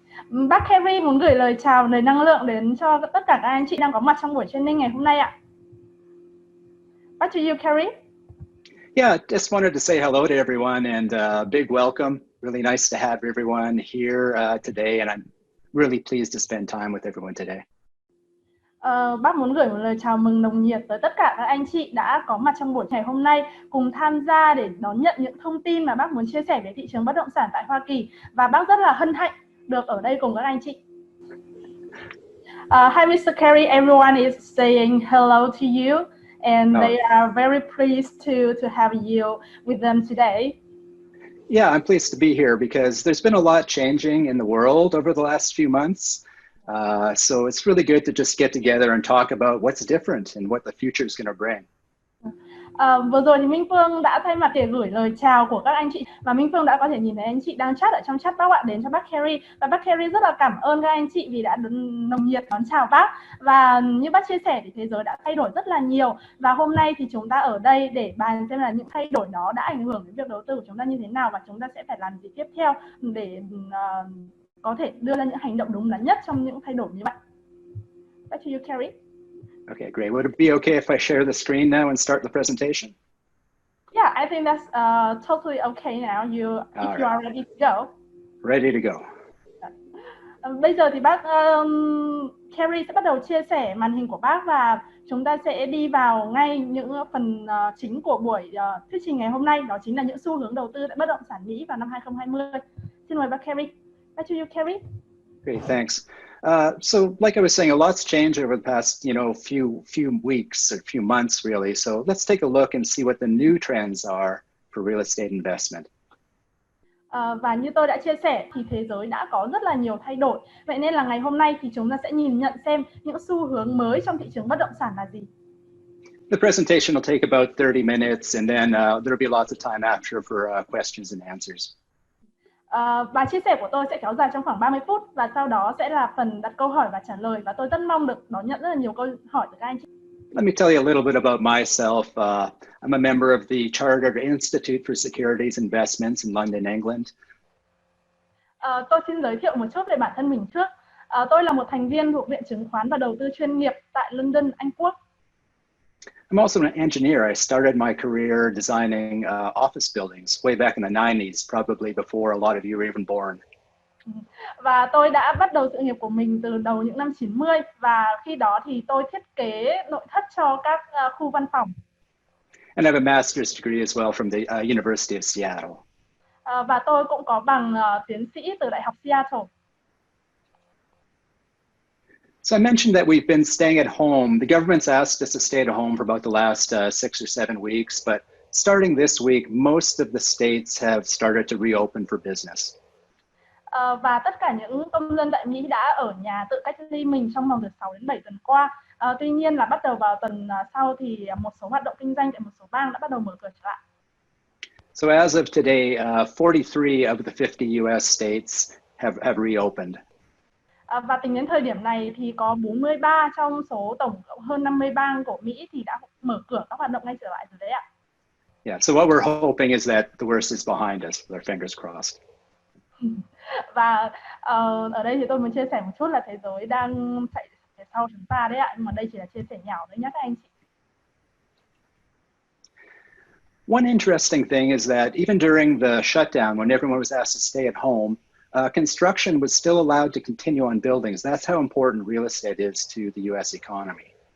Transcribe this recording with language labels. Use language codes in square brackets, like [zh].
[vi] bác Kerry muốn gửi lời chào, lời năng lượng đến cho tất cả các anh chị đang có mặt trong buổi training ngày hôm nay ạ. [en] Back to you, Kerry. Yeah, just wanted to say hello to everyone and big welcome. Really nice to have everyone here today, and I'm really pleased to spend time with everyone today. [vi] Bác muốn gửi một lời chào mừng nồng nhiệt tới tất cả các anh chị đã có mặt trong buổi ngày hôm nay, cùng tham gia để đón nhận những thông tin mà bác muốn chia sẻ về thị trường bất động sản tại Hoa Kỳ, và bác rất là hân hạnh được ở đây cùng các anh chị. [en] Hi, Mr. Kerry. Everyone is saying hello to you, and they are very pleased to have you with them today. Yeah, I'm pleased to be here because there's been a lot changing in the world over the last few months. So it's really good to just get together and talk about what's different and what the future is going to bring. [vi] Vừa rồi thì Minh Phương đã thay mặt để gửi lời chào của các anh chị, và Minh Phương đã có thể nhìn thấy anh chị đang chat ở trong chat bác ạ, đến cho bác Kerry, và bác Kerry rất là cảm ơn các anh chị vì đã nồng nhiệt đón chào bác. Và như bác chia sẻ thì thế giới đã thay đổi rất là nhiều, và hôm nay thì chúng ta ở đây để bàn xem là những thay đổi đó đã ảnh hưởng đến việc đầu tư của chúng ta như thế nào, và chúng ta sẽ phải làm gì tiếp theo để có thể đưa ra những hành động đúng đắn nhất trong những thay đổi như vậy. [en] Back to you, Kerry. Okay, great. Would it be okay if I share the screen now and start the presentation? Yeah, I think that's totally okay now. If you are ready to go. Ready to go. [vi] Bây giờ thì bác Kerry sẽ bắt đầu chia sẻ màn hình của bác, và chúng ta sẽ đi vào ngay những phần chính của buổi thuyết trình ngày hôm nay, đó chính là những xu hướng đầu tư tại bất động sản Mỹ vào năm 2020. Xin mời bác Kerry. [en] Back to you, Kerry. Great, thanks. So like I was saying, a lot's changed over the past, few weeks or few months really. So let's take a look and see what the new trends are for real estate investment. [vi] Và như tôi đã chia sẻ thì thế giới đã có rất là nhiều thay đổi. Vậy nên là ngày hôm nay thì chúng ta sẽ nhìn nhận xem những xu hướng mới trong thị trường bất động sản là gì. [en] The presentation will take about 30 minutes, and then there'll be lots of time after for questions and answers. [vi] Và chia sẻ của tôi sẽ kéo dài trong khoảng 30 phút, và sau đó sẽ là phần đặt câu hỏi và trả lời, và tôi rất mong được đón nhận rất là nhiều câu hỏi từ các anh chị. [en] Let me tell you a little bit about myself. I'm a member of the Chartered Institute for Securities Investments in London, England. [vi] Tôi xin giới thiệu một chút về bản thân mình trước. Tôi là một thành viên thuộc Viện Chứng khoán và Đầu tư chuyên nghiệp tại London, Anh Quốc. [en] I'm also an engineer. I started my career designing office buildings way back in the 90s, probably before a lot of you were even born. [vi] Và tôi đã bắt đầu sự nghiệp của mình từ đầu những năm 90, và khi đó thì tôi thiết kế nội thất cho các khu văn phòng. [en] And I have a master's degree as well from the University of Seattle. [vi] Và tôi cũng có bằng tiến sĩ từ Đại học Seattle. [en] So I mentioned that we've been staying at home. The government's asked us to stay at home for about the last 6 or 7 weeks, but starting this week, most of the states have started to reopen for business. [vi] Và tất cả những công dân tại Mỹ đã ở nhà tự cách ly mình trong vòng từ 6 đến 7 tuần qua. Tuy nhiên là bắt đầu vào tuần sau thì một số hoạt động kinh doanh tại một số bang đã bắt đầu mở cửa trở lại. [en] So as of today, 43 of the 50 US states have reopened. [vi] Và tính đến thời điểm này thì có 43 trong số tổng cộng hơn 50 bang của Mỹ thì đã mở cửa các hoạt động ngay trở lại rồi đấy ạ. [en] Yeah, so what we're hoping is that the worst is behind us, with our fingers crossed. [vi] Và ở đây thì tôi muốn chia sẻ một chút là thế giới đang chạy phía sau chúng ta đấy ạ, nhưng mà đây chỉ là chia sẻ nhỏ thôi nhé các anh chị. [en] One interesting thing is that even during the shutdown, when everyone was asked to stay at home, construction was still allowed to continue on buildings. That's how important real estate is to the US economy.